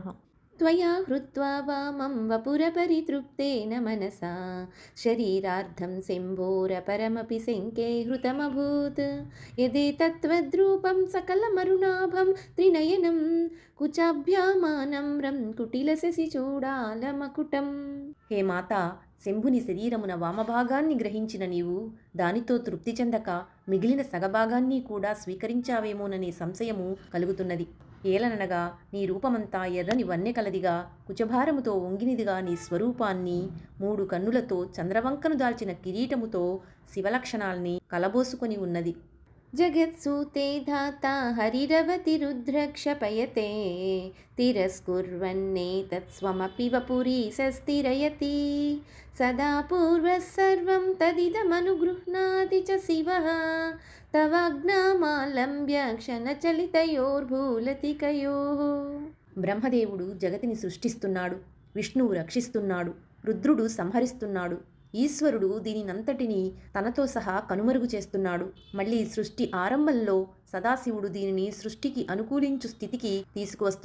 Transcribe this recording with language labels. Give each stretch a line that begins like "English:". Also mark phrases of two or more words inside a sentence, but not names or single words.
Sanskrit: त्वया हृत्वा वामं वपुरपरितृप्तेन मनसा शरीरार्धं सिम्बोरपरमपि शङ्के हृतमभूत् यदेतत्त्वद्रूपं सकलमरुणाभं त्रिनयनं कुचाभ्यामानम्रं कुटिलशशिचूडालमकुटम्।
Telugu: హే మాత, శంభుని శరీరమున వామభాగాన్ని గ్రహించిన నీవు దానితో తృప్తి చెందక మిగిలిన సగభాగాన్ని కూడా స్వీకరించావేమోననే సంశయము కలుగుతున్నది. ఏలననగా నీ రూపమంతా ఎర్రని వన్నె కలదిగా, కుచభారముతో వంగినిదిగా నీ స్వరూపాన్ని, మూడు కన్నులతో చంద్రవంకను దాల్చిన కిరీటముతో శివలక్షణాల్ని కలబోసుకొని ఉన్నది.
Sanskrit: जगत्सूते धाता हरिरवतिरुद्रक्षपयते तिरस्कुर्वन्नेतत्स्वमपि वपुरीशस्थिरयति सदा पूर्वः सर्वं तदिदमनुगृह्णाति च शिवः तवाज्ञामालम्ब्य क्षणचलितयोर्भूलतिकयोः।
Telugu: బ్రహ్మదేవుడు జగతిని సృష్టిస్తున్నాడు, విష్ణువు రక్షిస్తున్నాడు, రుద్రుడు సంహరిస్తున్నాడు, ఈశ్వరుడు దీనినంతటినీ తనతో సహా కనుమరుగు చేస్తున్నాడు. మళ్ళీ సృష్టి ఆరంభంలో సదాశివుడు దీనిని సృష్టికి అనుకూలించు స్థితికి తీసుకువస్తున్నాడు.